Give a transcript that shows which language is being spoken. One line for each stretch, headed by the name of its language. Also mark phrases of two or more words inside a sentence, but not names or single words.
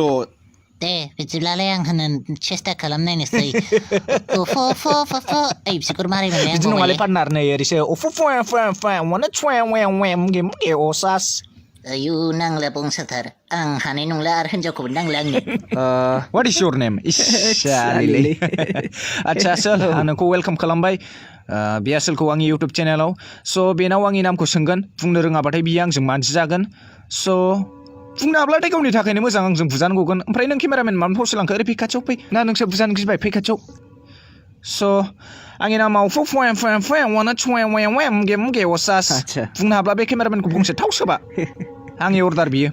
Bodo: दे बिदिब्लालाय आं होनो सेस्था खालामनायनोसै बिसोर मारै मोनलाय बिदि नङालै पार्टनार नै ओरैसो munge osas आयु नांला बंसाथार आं हानाय नंला आरो हिनजावखौबो नांला आंनो
English: what is your name
Bodo: आच्छा आसोल आं नोंखौ वेलकाम खालामबाय बे आसोलखौ आंनि इउटुब चेनेलाव स' बेनाव आंनि नामखौ सोंगोन बुंनो रोङाबाथाय बियो आंजों मानसि जागोन स' बुंनो हाब्लाथाय गावनि थाखायनो मोजां आंजों बुजानो गगोन ओमफ्राय नों केमेरामेन मानो फावसो लांखो ओरै फै खाथियाव फै ना नोंसोर बुजानो गिबाय फै खाथियाव स' आंनि नामा munge osas बुंनो हाब्ला बे केमेरामेनखौ बुंसो थाव सोबा आंनि अर्डार बियो